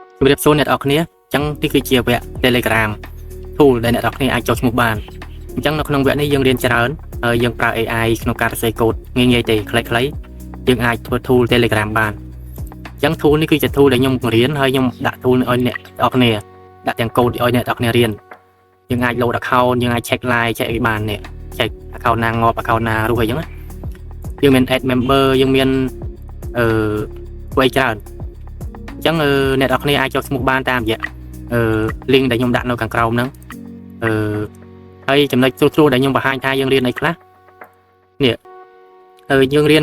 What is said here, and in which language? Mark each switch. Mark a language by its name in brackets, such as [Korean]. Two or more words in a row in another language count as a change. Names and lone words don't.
[Khmer] ជំរាបសួរអ្នកនរគ្នាអញ្ចឹងនេះគឺជាវគ្គ Telegram tool ដែលអ្នកនរគ្នាអាចចូលឈ្មោះបានអញ្ចឹងនៅក្នុងវគ្គនេះយើងរៀនច្រើនហើយយើងប្រើ AI ក្នុងការសរសេរកូដ ងាយៗទេខ្លីៗយើងអាចធ្វើ tool Telegram បានអញ្ចឹង tool នេះគឺជា tool ដែលខ្ញុំបង្រៀនហើយខ្ញុំដាក់ tool ឲ្យអ្នកនរគ្នាដាក់ទាំងកូដឲ្យអ្នកនរគ្នារៀនយើងអាច [English] load account [Khmer] យើងអាច [English] check line check [Khmer] អីបាននេះ [English] check account [Khmer] ណាងាប់ account ណារស់អីចឹងយើងមាន [English] add member [Khmer] យើងមានធ្វើអីច្រើនអញ្ចឹងអ្នកនរគ្នាអាចចូលឈ្មោះបានតាមរយៈlink ដែលខ្ញុំដាក់នៅខាងក្រោមហ្នឹងហើយចំណុចស្រួលៗដែលខ្ញុំបង្ហាញថាយើងរៀនអីខ្លះនេះយើងរៀន